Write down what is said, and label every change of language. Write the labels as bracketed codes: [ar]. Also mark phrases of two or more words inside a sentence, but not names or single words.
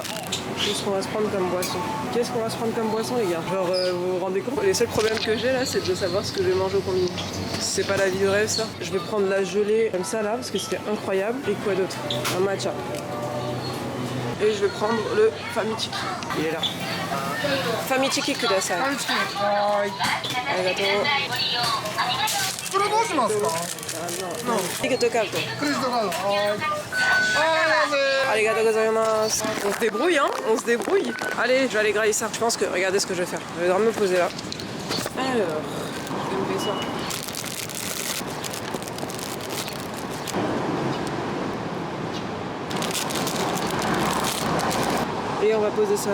[fr] Qu'est-ce qu'on va se prendre comme boisson? Qu'est-ce qu'on va se prendre comme boisson, les gars? Genre, vous vous rendez compte? Les seuls problèmes que j'ai là, c'est de savoir ce que je vais manger au combini. C'est pas la vie de rêve, ça. Je vais prendre la gelée comme ça là, parce que c'était incroyable. Et quoi d'autre? Un matcha. Et je vais prendre le Famitiki. Il est là. Famitiki [ja] ください。ありがとう. これどうしますか？クレジットカード。クレジットカード。はい。ありがとうございます. [fr] On se débrouille, hein? On se débrouille. Allez, je vais aller grailler ça. Je pense que, regardez ce que je vais faire. Je vais me poser là. Alors, je vais me faire ça. Et on va poser ça.